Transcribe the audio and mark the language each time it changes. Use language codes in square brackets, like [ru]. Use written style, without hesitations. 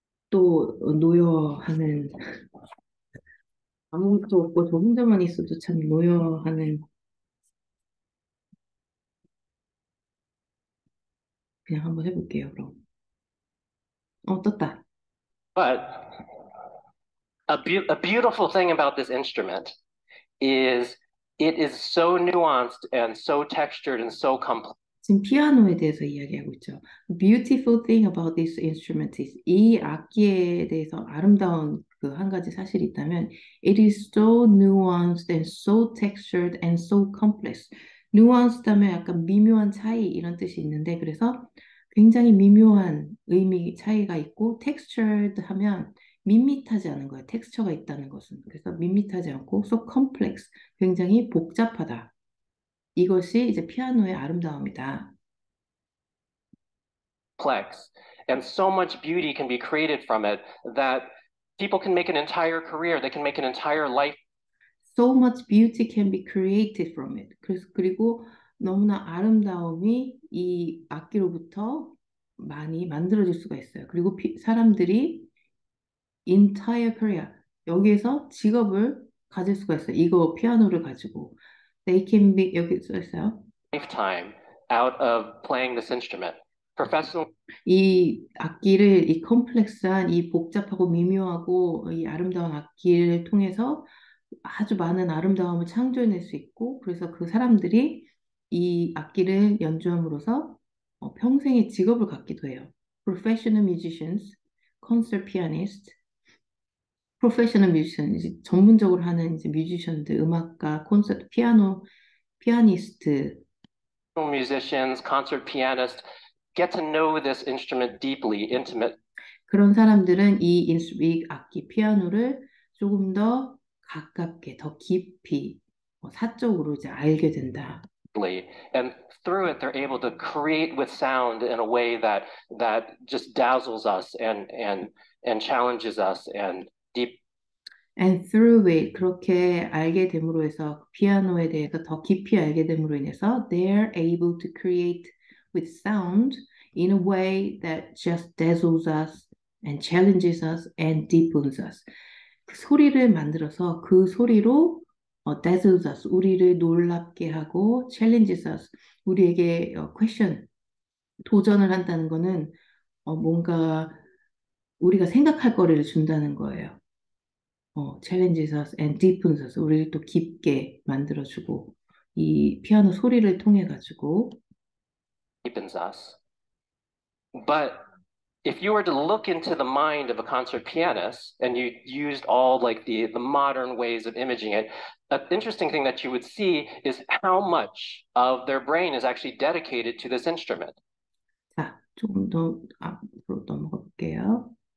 [ko] 또 노여하는, 아무것도 없고 저 혼자만 있어도 참 노여하는, 그냥 한번 해볼게요, 그럼. 떴다. [en] But a beautiful thing about this instrument is it is so nuanced and so textured and so complex. [ko] 지금 피아노에 대해서 이야기하고 있죠. [en] Beautiful thing about this instrument is [ko] 이 악기에 대해서 아름다운 그 한 가지 사실이 있다면 [en] it is so nuanced and so textured and so complex. [ko] nuanced 하면 약간 미묘한 차이 이런 뜻이 있는데 그래서 굉장히 미묘한 의미 차이가 있고 textured 하면 밋밋하지 않은 거예요. 텍스처가 있다는 것은. 그래서 밋밋하지 않고 [en] so complex [ko] 굉장히 복잡하다. 이것이 이제 피아노의 아름다움이다. [en] And so much beauty can be created from it that people can make an entire career, they can make an entire life. So much beauty can be created from it. [ko] 그리고 너무나 아름다움이 이 악기로부터 많이 만들어질 수가 있어요. 그리고 사람들이 [en] entire career, [ko] 여기에서 직업을 가질 수가 있어요. 이거 피아노를 가지고. [en] They can be, [ko] 여기 써 있어요. [en] Lifetime out of playing this instrument. Professional [ko] 이 악기를, 이 컴플렉스한, 이 복잡하고 미묘하고 이 아름다운 악기를 통해서 아주 많은 아름다움을 창조해낼 수 있고, 그래서 그 사람들이 이 악기를 연주함으로써 평생의 직업을 갖기도 해요. [en] Professional musicians, concert pianist, professional musician, [ko] 이제 전문적으로 하는 이제 뮤지션들, 음악가, 콘서트, 피아니스트, [en] musicians, concert pianists get to know this instrument deeply, intimate. [ko] 그런 사람들은 이 악기 피아노를 조금 더 가깝게, 더 깊이, 사적으로 이제 알게 된다. [en] And through it, they're able to create with sound in a way that just dazzles us and challenges us and deep. And through it, [ko] 그렇게 알게 됨으로 해서 피아노에 대해서 더 깊이 알게 됨으로 인해서 [en] they're able to create with sound in a way that just dazzles us and challenges us and deepens us. [ko] 그 소리를 만들어서 그 소리로 [en] dazzles us, [ko] 우리를 놀랍게 하고 [en] challenges us, [ko] 우리에게 question, 도전을 한다는 거는 뭔가 우리가 생각할 거리를 준다는 거예요. [en] challenges us and deepens us. [ko] 우리를 또 깊게 만들어주고, 이 피아노 소리를 통해 가지고, [en] Deepens us. But if you were to look into the mind of a concert pianist and you used all like the modern ways of imaging it, an interesting thing that you would see is how much of their brain is actually dedicated to this instrument. [ko] 자, 조금 더 앞으로 넘어가 볼게요.